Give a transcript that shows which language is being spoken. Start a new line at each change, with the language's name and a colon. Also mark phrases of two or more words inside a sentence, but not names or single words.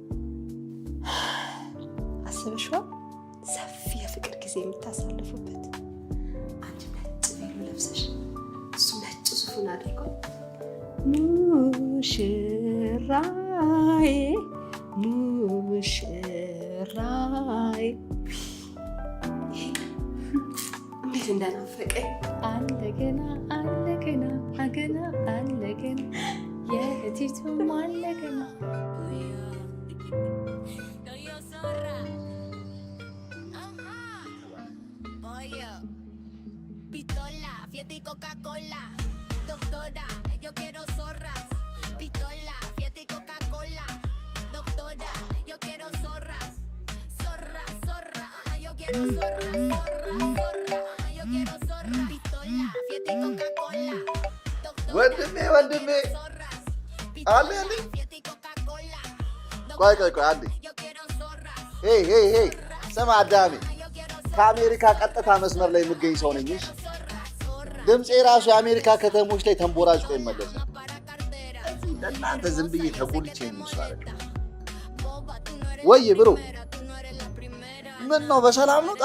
Amharic: አስበሽዋል ሰፊ የፍቅር ጊዜ የምታሳልፉበት አንቺ ነጭ ቬሎ ለብሰሽ እሱ ነጭ ሱፉን አድርጎ ሙሽራዬ ሙሽራዬ እንዴት እንደናፈቀኝ አለገና አለገና አገና አለገና የህቲቱም አለገና
Spanish: Pistola, fiesta y Coca-Cola. Doctora, yo quiero zorras. Pistola, fiesta y Coca-Cola. Doctora, yo quiero zorras. Zorra, zorra, yo quiero zorras. Zorra, zorra, yo quiero zorras. Pistola, fiesta y Coca-Cola. Doctora,
Amharic: ወንድሜ አለ
Spanish: fiesta y Coca-Cola.
Amharic: ቆይ አንዴ ሄይ ስማ አዳሜ ከአሜሪካ ቀጥታ መስመር ላይ የምገኝ ሰው ነኝ እሺ ድምጼ ራሱ የአሜሪካ ከተሞች ላይ ተንቦራጭቶ ይመለሳል እናንተ ዝም ብዬ ተቆልቼ ነው ይሻላል ወይ ብሮ ምን ነው በሰላም ነው?